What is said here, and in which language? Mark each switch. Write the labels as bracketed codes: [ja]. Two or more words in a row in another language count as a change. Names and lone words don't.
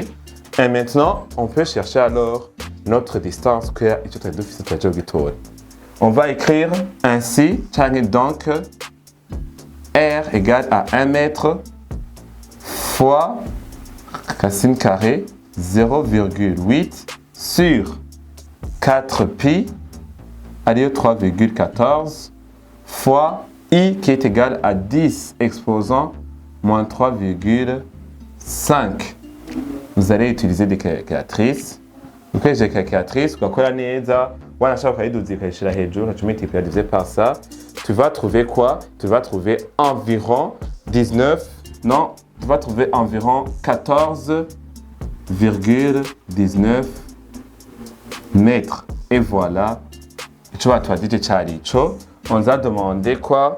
[fr] Et maintenant, on peut chercher alors notre distance que est on va écrire ainsi, donc R égale à 1 mètre fois racine carrée 0,8 sur 4pi allez 3,14 fois I qui est égal à 10 exposant moins 3,5. Vous allez utiliser des calculatrices. Vous utilisez des calculatrices, [rn] ugakora neza, wanashaka ukayiduza ukayishira hejuru, [fr] tu multiplies divisé par ça. Tu vas trouver quoi? Tu vas trouver environ 19, non, tu vas trouver environ 14,19 mètres. Et voilà. Tu vois, on nous a demandé quoi?